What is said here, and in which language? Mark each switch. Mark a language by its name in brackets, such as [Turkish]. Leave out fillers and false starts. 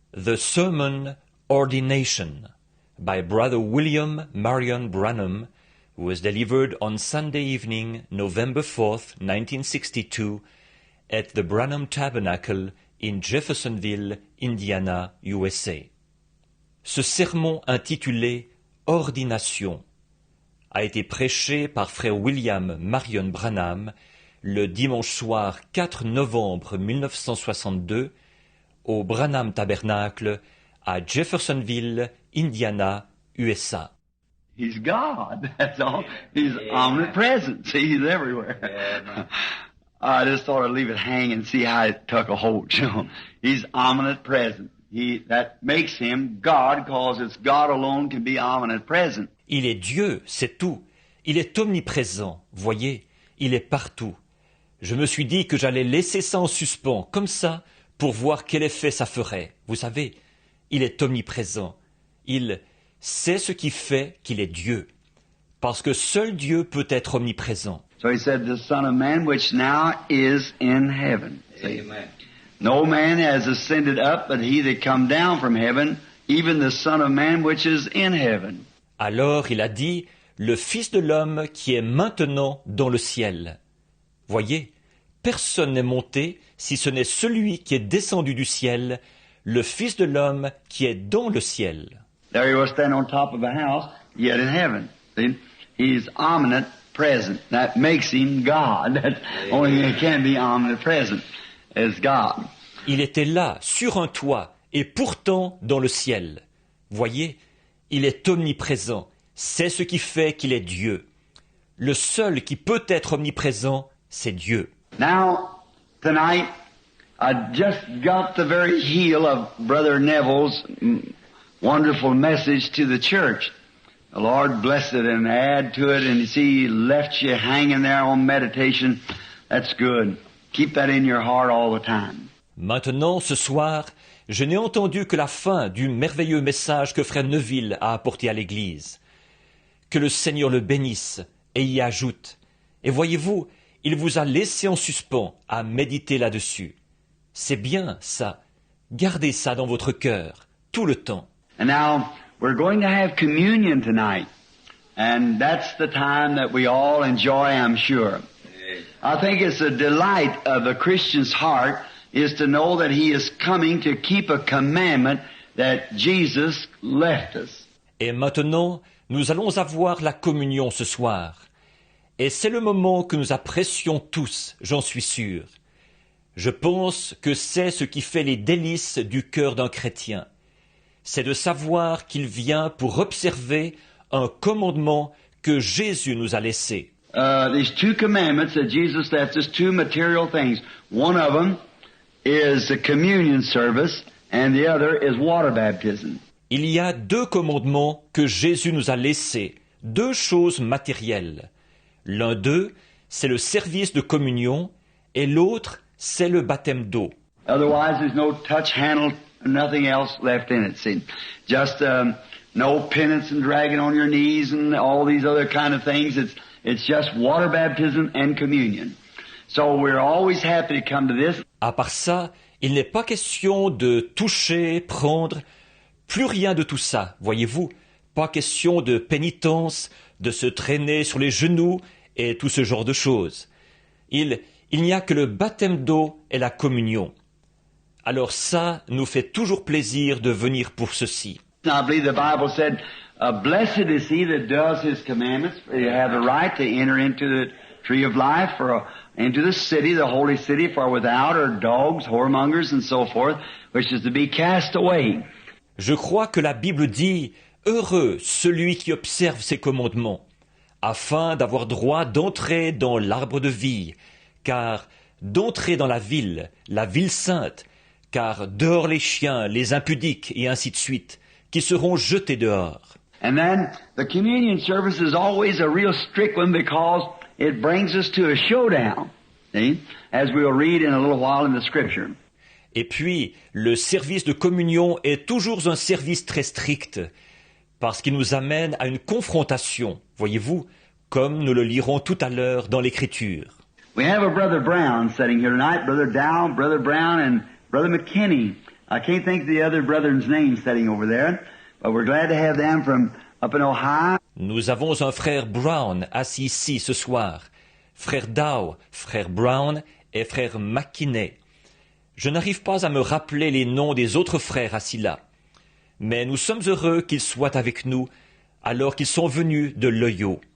[English] The Sermon Ordination by Brother William Marion Branham was delivered on Sunday evening, November 4th, 1962, at the Branham Tabernacle in Jeffersonville, Indiana, USA. [French] Ce sermon intitulé « Ordination » a été prêché par frère William Marion Branham le dimanche soir 4 novembre 1962 au Branham Tabernacle à Jeffersonville, Indiana, USA. [English] He's God, that's all. He's omnipresent. See, He's everywhere. Yeah, I just thought I'd leave it hang and see how it took a hold, you know. He's omnipresent. That makes Him God, because it's God alone can be omnipresent. [French] Il est Dieu, c'est tout. Il est omniprésent, voyez, il est partout. Je me suis dit que j'allais laisser ça en suspens, comme ça, pour voir quel effet ça ferait. Vous savez, il est omniprésent. Il sait ce qui fait qu'il est Dieu. Parce que seul Dieu peut être omniprésent. [English] So He said, the Son of Man which now is in heaven. See? Amen. No man has ascended up, but He that come down from heaven, even the Son of Man which is in heaven. [French] Alors il a dit, le Fils de l'homme qui est maintenant dans le ciel. Voyez, personne n'est monté si ce n'est celui qui est descendu du ciel, le Fils de l'homme qui est dans le ciel. [English] There He was standing on top of a house, yet in heaven. See? He's omnipresent. That makes Him God. That's only He can be omnipresent as God. [French] Il était là, sur un toit, et pourtant dans le ciel. Voyez, il est omniprésent. C'est ce qui fait qu'il est Dieu. Le seul qui peut être omniprésent, c'est Dieu. [English] Now, tonight, I just got the very heel of Brother Neville's wonderful message to the church. The Lord bless it and add to it, and you see, He left you hanging there on meditation. That's good. Keep that in your heart all the time. [French] Maintenant, ce soir, je n'ai entendu que la fin du merveilleux message que frère Neville a apporté à l'Église. Que le Seigneur le bénisse et y ajoute. Et voyez-vous, il vous a laissé en suspens à méditer là-dessus. C'est bien ça. Gardez ça dans votre cœur, tout le temps. [English] And now, we're going to have communion tonight. And that's the time that we all enjoy, I'm sure. I think it's a delight of a Christian's heart is to know that he is coming to keep a commandment that Jesus left us. [French] Et maintenant, nous allons avoir la communion ce soir. Et c'est le moment que nous apprécions tous, j'en suis sûr. Je pense que c'est ce qui fait les délices du cœur d'un chrétien. C'est de savoir qu'il vient pour observer un commandement que Jésus nous a laissé. [English] These two commandments that Jesus left us, two material things. One of them is the communion service, and the other is water baptism. [French] Il y a deux commandements que Jésus nous a laissés, deux choses matérielles. L'un d'eux, c'est le service de communion, et l'autre, c'est le baptême d'eau. [English] Otherwise, there's no touch, handle, nothing else left in it. See, just no penance and dragging on your knees and all these other kind of things. It's just water baptism and communion. So we're always happy to come to this. [French] À part ça, il n'est pas question de toucher, prendre, plus rien de tout ça, voyez-vous. Pas question de pénitence, de se traîner sur les genoux et tout ce genre de choses. Il n'y a que le baptême d'eau et la communion. Alors ça nous fait toujours plaisir de venir pour ceci. [English] I believe the Bible said, blessed is he that does his commandments. You have the right to enter into the tree of life, into the city, the holy city, for without are dogs, whoremongers, and so forth, which is to be cast away. [French] Je crois que la Bible dit « Heureux celui qui observe ses commandements », afin d'avoir droit d'entrer dans l'arbre de vie, car d'entrer dans la ville sainte, car dehors les chiens, les impudiques, et ainsi de suite, qui seront jetés dehors. [English] And then the communion service is always a real strict one because it brings us to a showdown, see, as we'll read in a little while in the scripture. [French] Et puis, le service de communion est toujours un service très strict, parce qu'il nous amène à une confrontation, voyez-vous, comme nous le lirons tout à l'heure dans l'Écriture. [English] We have a Brother Brown sitting here tonight, Brother Dow, Brother Brown, and Brother McKinney. I can't think of the other brethren's name sitting over there, but we're glad to have them from up in Ohio. [French] Nous avons un frère Brown assis ici ce soir, frère Dow, frère Brown et frère McKinney. Je n'arrive pas à me rappeler les noms des autres frères assis là, mais nous sommes heureux qu'ils soient avec nous alors qu'ils sont venus de l'Ohio.